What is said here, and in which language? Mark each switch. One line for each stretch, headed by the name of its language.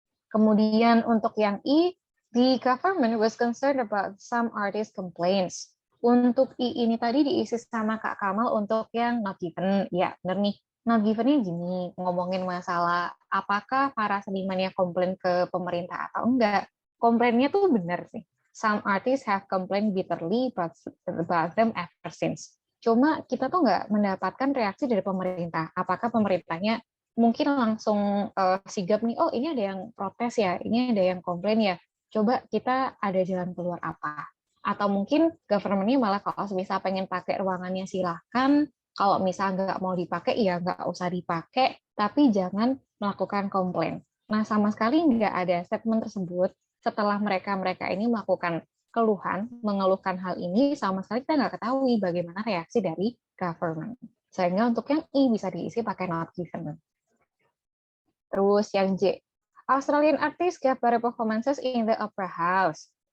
Indonesian: Kemudian untuk yang I,
English: the government was concerned about some artist complaints.
Indonesian: Untuk I ini tadi diisi sama Kak Kamal untuk yang not given. Ya, benar nih. Not given-nya gini, ngomongin masalah apakah para senimannya komplain ke pemerintah atau enggak. Komplainnya tuh benar sih.
English: Some artists have complained bitterly about them ever since.
Indonesian: Cuma kita tuh nggak mendapatkan reaksi dari pemerintah. Apakah pemerintahnya mungkin langsung sigap nih, oh ini ada yang protes ya, ini ada yang komplain ya, coba kita ada jalan keluar apa. Atau mungkin government-nya malah kalau misal pengen pakai ruangannya silahkan, kalau misal nggak mau dipakai ya nggak usah dipakai, tapi jangan melakukan komplain. Nah sama sekali nggak ada statement tersebut setelah mereka ini melakukan keluhan, mengeluhkan hal ini, sama sekali kita nggak ketahui bagaimana reaksi dari government. Sehingga untuk yang I bisa diisi pakai not given. Terus yang J,
English: Australian artists gave better performances in the opera house.